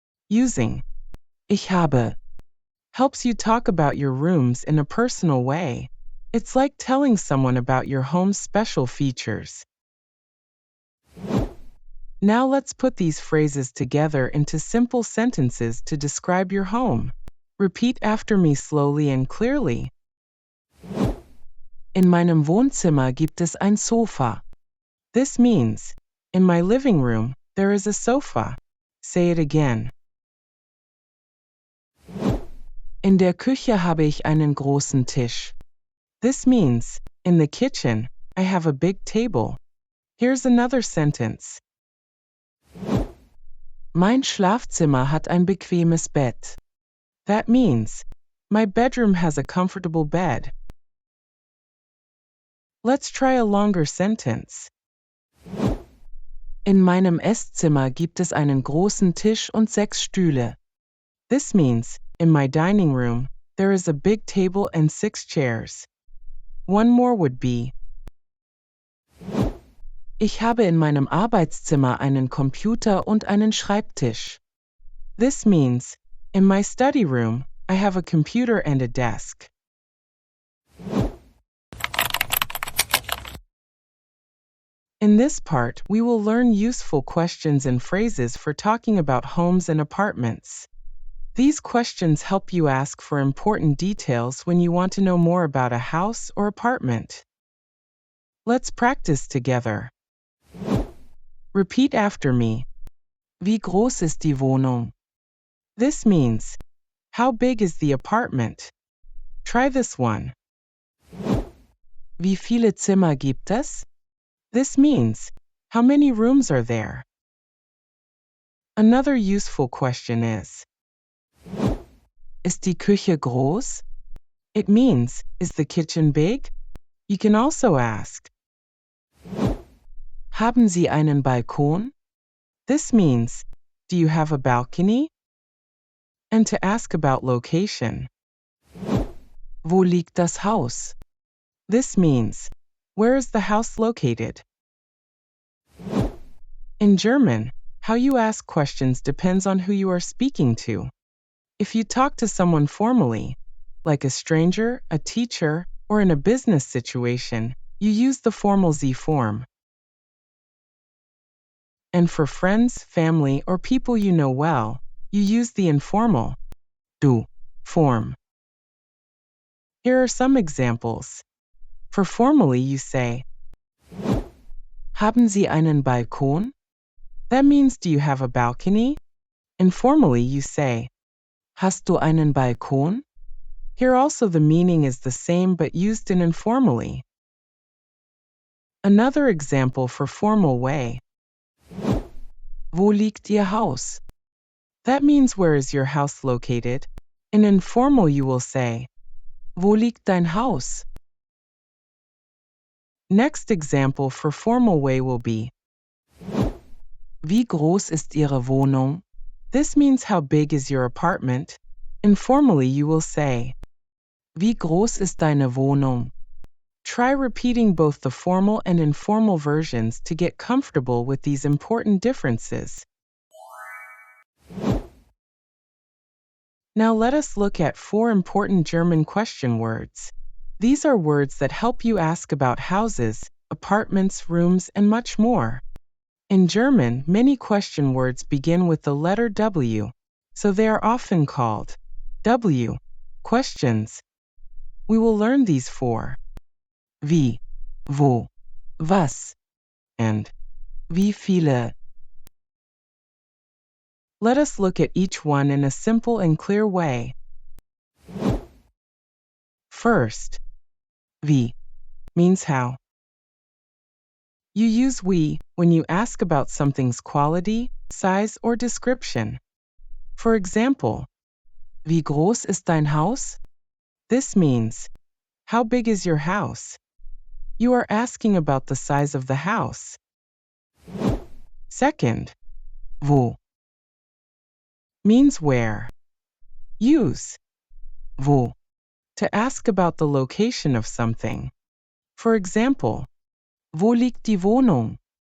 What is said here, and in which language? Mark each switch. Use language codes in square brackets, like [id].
[en] Using [de] ich habe [en] helps you talk about your rooms in a personal way. It's like telling someone about your home's special features. Now let's put these phrases together into simple sentences to describe your home. Repeat after me slowly and clearly. [de] In meinem Wohnzimmer gibt es ein Sofa. [en] This means, in my living room, there is a sofa. Say it again. [de] In der Küche habe ich einen großen Tisch. [en] This means, in the kitchen, I have a big table. Here's another sentence. [de] Mein Schlafzimmer hat ein bequemes Bett. [en] That means, my bedroom has a comfortable bed. Let's try a longer sentence. [de] In meinem Esszimmer gibt es einen großen Tisch und 6 Stühle. [en] This means, in my dining room, there is a big table and 6 chairs. One more would be, [de] ich habe in meinem Arbeitszimmer einen Computer und einen Schreibtisch. [en] This means, in my study room, I have a computer and a desk. In this part, we will learn useful questions and phrases for talking about homes and apartments. These questions help you ask for important details when you want to know more about a house or apartment. Let's practice together. Repeat after me. [de] Wie groß ist die Wohnung? [en] This means, how big is the apartment? Try this one. [de] Wie viele Zimmer gibt es? [en] This means, how many rooms are there? Another useful question [de] ist die Küche groß? [en] It means, is the kitchen big? You can also ask, [de] haben Sie einen Balkon? [en] This means, do you have a balcony? And to ask about location. [de] Wo liegt das Haus? [en] This means, where is the house located? In German, how you ask questions depends on who you are speaking to. If you talk to someone formally, like a stranger, a teacher, or in a business situation, you use the formal Sie form. And for friends, family, or people you know well, you use the informal Du form. Here are some examples. For formally, you say, [de] haben Sie einen Balkon? [en] That means, do you have a balcony? Informally, you say, [de] hast du einen Balkon? [en] Here also the meaning is the same but used in informally. Another example for formal way. [de] Wo liegt Ihr Haus? [en] That means, where is your house located? In informal, you will say, [de] wo liegt dein Haus? [en] Next example for formal way will be, [de] wie groß ist Ihre Wohnung? [en] This means, how big is your apartment? Informally, you will say, [de] wie groß ist deine Wohnung? [en] Try repeating both the formal and informal versions to get comfortable with these important differences. Now let us look at 4 important German question words. These are words that help you ask about houses, apartments, rooms, and much more. In German, many question words begin with the letter W, so they are often called W questions. We will learn these 4. Wie, wo, was, and wie viele. Let us look at each one in a simple and clear way. First, wie means how. You use wie when you ask about something's quality, size, or description. For example, [de] wie groß ist dein Haus? [en] This means, how big is your house? You are asking about the size of the house. Second, wo means where. Use wo to ask about the location of something. For example, [de] wo liegt die Wohnung?